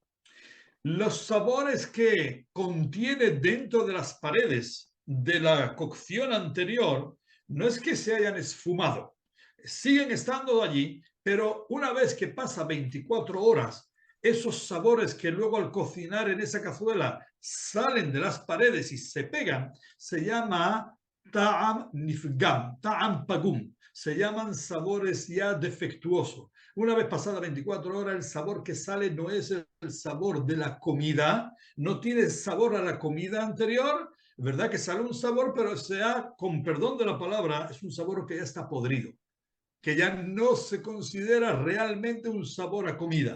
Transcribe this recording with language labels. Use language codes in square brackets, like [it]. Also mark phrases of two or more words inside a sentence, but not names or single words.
[es] Los sabores que contiene dentro de las paredes de la cocción anterior no es que se hayan esfumado, siguen estando allí, pero una vez que pasa 24 horas, esos sabores que luego al cocinar en esa cazuela salen de las paredes y se pegan, se llama [he] טעם נפגם, טעם פגום, [es] se llaman sabores ya defectuosos. Una vez pasadas 24 horas, el sabor que sale no es el sabor de la comida, no tiene sabor a la comida anterior, ¿verdad? Que sale un sabor, pero sea, con perdón de la palabra, es un sabor que ya está podrido, que ya no se considera realmente un sabor a comida.